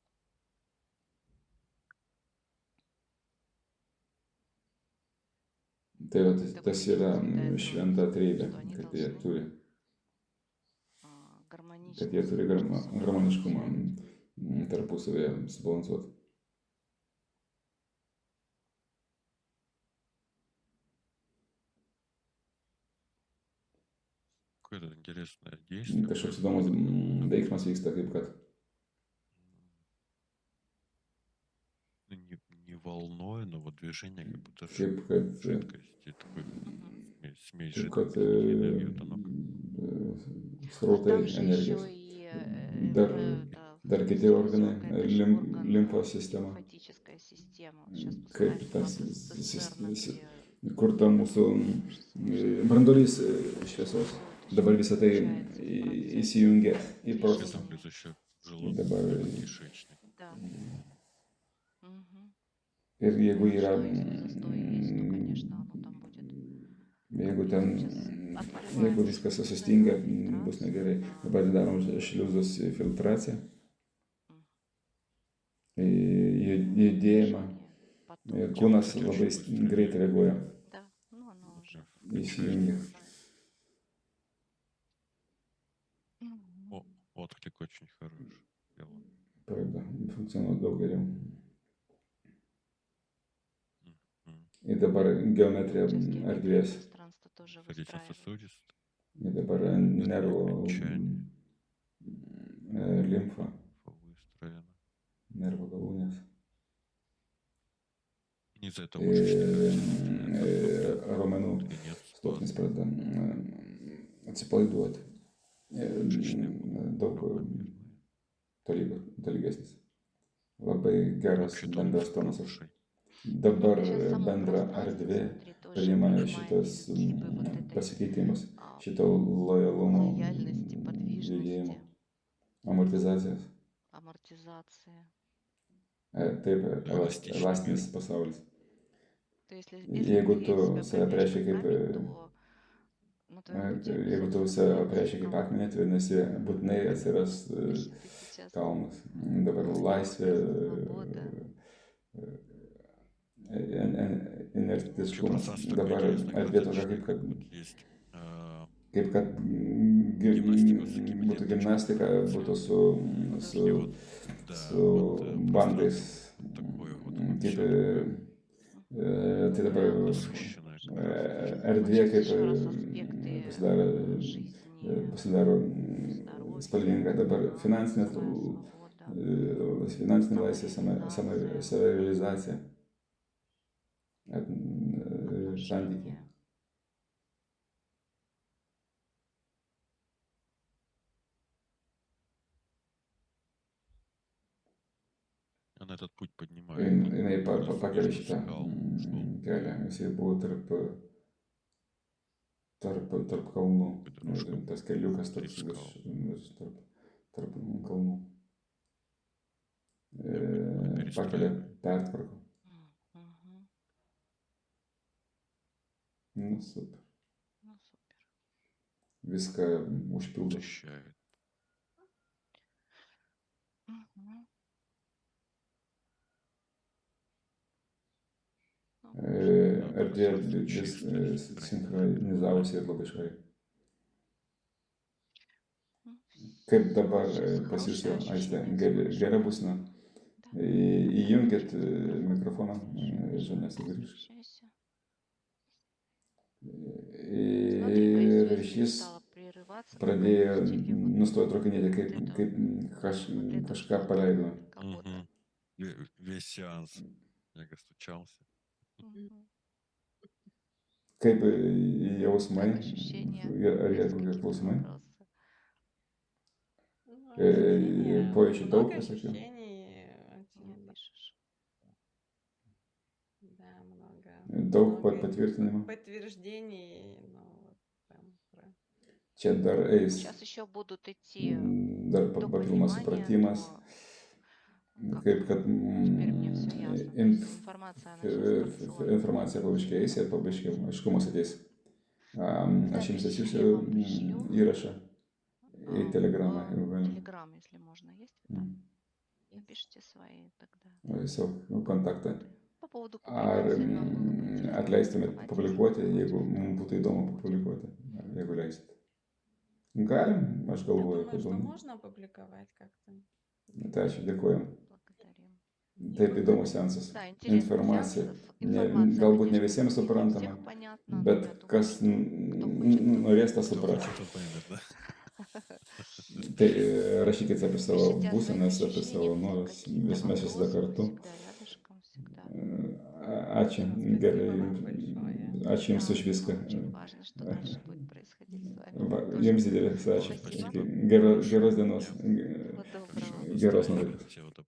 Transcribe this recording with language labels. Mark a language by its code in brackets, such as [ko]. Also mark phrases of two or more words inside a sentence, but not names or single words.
[lt] Tai va, tas yra šventa treibė, kad jie turi, [ru] Гармонично. [lt] kad jie turi harmoniškumą tarpusavėje subalansuoti. [ru] Какое-то интересное действие. [lt] Kažkoks įdomus veiksmas vyksta, kaip kad [ru] Ну, не волной, но вот движение как будто [lt] kaip kad [ru] жидкости. Такой смесь [lt] kaip kad [ru] жидкости и энергии. Вот оно [lt] srautai [ru] Там же еще [lt] energijos. [ru] и [lt] Dar- [ru] это [lt] Dar kiti organai, limfos sistema, [ru] лимфатическая система. Сейчас [lt] kaip [ru] посмотрим, [lt] tas, [ru] цистерна, где [lt] kur ta mūsų branduolys šviesos. Dabar visą tai įsijungia į [ru] При [lt] procesą. [ru] этом плюс еще желудок, [lt] Dabar [ru] кишечник. Да. Мгм. [lt] ir jeigu yra, [ru] Если застой есть, то, конечно, оно там будет. [lt] jeigu ten, jeigu viskas sustinga, bus negerai. Dabar darom šliuzus filtraciją. judėjimą. [ru] потом [lt] Ir kūnas Kūnas labai labai greitai reaguoja, [ru] Да, ну оно уже. [lt] įsijungia. [ru] Мгм. Отклик очень хороший. Дело. [lt] Pradeda funkcionuoti daug geriau. [ru] Мгм. [lt] Ir dabar geometrija [ru] Сейчас геометрия [lt] erdvės. [ru] пространства тоже выстраивается. Сердечно-сосудистый. [lt] Ir dabar nervų [ru] Окончание. [lt] limfa, [ru] Выстроено. [lt] nervų galūnės. [ru] Не из-за этого мышечный [lt] Ir raumenų [ru] нет [lt] sluoksnis [ru] спазма. [lt] pradeda atsipalaiduoti. [ru] Мышечные [lt] Daug tolygesnis. Labai geras [ru] Вообще [lt] bendras [ru] тонус [lt] tonusas. [ru] хороший. [lt] Dabar [ru] Сейчас само [lt] bendra [ru] пространство, [lt] erdvė [ru] смотри, тоже [lt] priima [ru] принимает [lt] šitas [ru] типы вот этой [lt] pasikeitimus, [ru] а, [lt] šito lojalumo [ru] лояльности, [lt] judėjimo, [ru] подвижности, [lt] amortizacijos. [ru] амортизации. [lt] Taip, [ru] Эластичный [lt] elastinis [ru] мир. [lt] pasaulis. [ru] То есть, если [lt] Jeigu [ru] ты [lt] tu [ru] себя [lt] save [ru] проявляешь [lt] apreiški [ru] как [lt] kaip, [ru] камень, то на твоем пути [lt] jeigu tu [ru] обязательно [lt] save [ru] появится [lt] apreiški kaip [ru] камень. [lt] akmenį, tai vadinasi, būtinai atsiras [ru] Если ты сейчас [lt] kalnas. Dabar [ru] успех, [lt] laisvė, [ru] свобода, Вообще [lt] inertiškumas. [ru] пространство [lt] Dabar [ru] такое интересное, [lt] erdvė tokia, [ru] хаотичное. [lt] kaip kad [ru] Вот есть [lt] kaip kad [ru] гимнастика с такими [lt] būtų [ru] ленточками. [lt] gimnastika, būtų su, [ru] И [lt] su, [ru] вот, да, [lt] su [ru] вот [lt] bandais. [ru] пространство такое вот [lt] Kaip, [ru] вообще [lt] tai dabar [ru] насыщенное как раз. [lt] erdvė [ru] вот [lt] kaip [ru] сейчас еще раз аспекты [lt] pasidaro, [ru] жизни, [lt] pasidaro [ru] здоровья, [lt] spalvinga. Dabar finansinė [ru] свобода, [lt] laisvė, savirealizacija, santykiai. [ru] отношения. Она этот путь поднимает. [lt] Jinai [ru] Между [lt] pakelia šitą [ru] скал, шел. [lt] kelią. Jisai buvo tarp kalnų. [ru] Дорожка [lt] Tas keliukas toks [ru] через скал. [lt] tarp kalnų. Pakelia pertvarko. [ru] Мгм. [lt] Nu, super. [ru] Ну, супер. [lt] Viską užpildo. [ru] Защищает. Мгм. Ну, [lt] Erdvė vis sinchronizavosi ir labai švariai. [ru] ну, [lt] Kaip dabar [ru] сейчас [lt] pas jūs jau, [ru] хорошее [lt] Aiste, [ru] ощущение, [lt] gera [ru] слушай. [lt] būsena? [ru] Да. [lt] Įjunkit [ru] Микрофон [lt] mikrofoną, [ru] подключи. [lt] žmonės sugrįžk. [ru] Общайся. [lt] Ir [ru] Смотри, а если [lt] ryšys [ru] стало прерываться, то [lt] pradėjo [ru] пропустили вот [lt] nustojo trūkinėti, [ru] вот эту, [lt] kaip [ru] вот эту [lt] kažką [ru] вот [lt] paleido. [ru] кого-то. Мгм. Весь сеанс. Я стучался. Мгм. [lt] Kaip jausmai, [ru] Как ощущения? [lt] ar jie [ru] Есть [lt] kokie [ru] какие-то [lt] klausimai? [ru] вопросы? Ну, ощущения, [lt] Pojūčių daug [ru] много [lt] visokių. [ru] ощущений. Очень Не это, пишешь. да, много. [lt] Daug [ru] Много [lt] patvirtinimų. [ru] подтверждений, ну, вот прям про... [lt] Čia dar eis, [ru] Сейчас еще будут идти [lt] dar [ru] до [lt] papildomas [ru] понимания, [lt] supratimas, [ru] как [lt] kaip kad [ru] теперь мне все ясно. То есть информация, она сейчас порционная. [lt] informacija paaiškės ir paaiškės, aiškumas ateis. Aš jums [ru] Запись [lt] atsiųsiu [ru] я вам пришлю. [lt] įrašą į Telegramą, jeigu galim. [ru] Telegram, если можно, есть вы там? Напишите свои тогда. [lt] Savo kontaktą. [ru] По поводу [lt] Ar [ru] публикации нам было бы интересно [lt] atleistumėt [ru] опубликовать, [lt] publikuoti, [ru] если [lt] jeigu [ru] вы [lt] mums būtų įdomu [ru] хотите. [lt] publikuoti, jeigu leisit? Galim, aš [ru] Я [lt] galvoju, [ru] думаю, [lt] kad [ru] что можно опубликовать как-то. [lt] Tai ačiū, dėkojam. [ru] Благодарим. [lt] Taip įdomus seansas. [ru] Да, интересный [lt] Informacija. [ru] сеанс. Информация, [lt] Galbūt ne [ru] конечно, [lt] visiems [ru] не для [lt] suprantama, [ru] всех понятна, но [lt] bet [ru] я думаю, [lt] kas [ru] что кто хочет, тот [lt] norės tą [ru] Кто [lt] suprast. [ru] хочет, тот поймет, да? [lt] Tai rašykit apie savo [ru] Пишите о своих [lt] būsenas, apie [ru] ощущениях, [lt] savo [ru] если [lt] norus, [ru] какие-то [lt] mes visada [ru] вопросы, мы [lt] kartu. [ru] всегда рядышком, всегда. [lt] Ačiū, gerai, ačiū Jums [ru] Да, [lt] už viską. [ru] очень важно, что дальше будет происходить с вами. [lt] Va, [ru] Тоже [lt] Jums didelis ačiū. [ru] спасибо. [lt] Geros dienos. [ru] Всего доброго. [lt] Geros nuotaikos. [ru] Всего